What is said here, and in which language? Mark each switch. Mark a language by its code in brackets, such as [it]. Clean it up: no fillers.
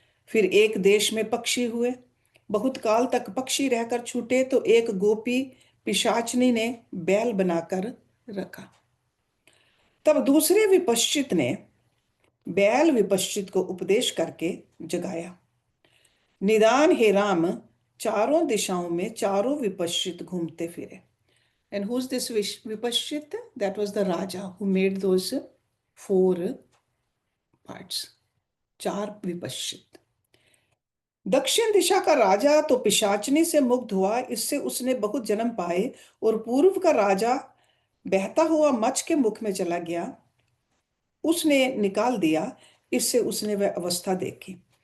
[hi] फिर एक देश में पक्षी हुए. बहुत काल तक पक्षी रहकर छूटे तो एक गोपी पिशाचनी ने बैल बनाकर रखा. तब दूसरे विपश्चित ने बैल विपश्चित को उपदेश करके जगाया. निदान हे राम चारों दिशाओं में चारों विपश्चित घूमते फिरे. [en] And who's this Vipashchit? That was the Raja who made those 4 parts. [hi] 4 विपश्चित. दक्षिण दिशा का राजा तो पिशाचनी से मुक्त हुआ. इससे उसने बहुत जन्म पाए. और पूर्व का राजा बहता हुआ मच्छ के मुख में चला गया. उसने निकाल दिया. इससे उसने वह अवस्था देखी.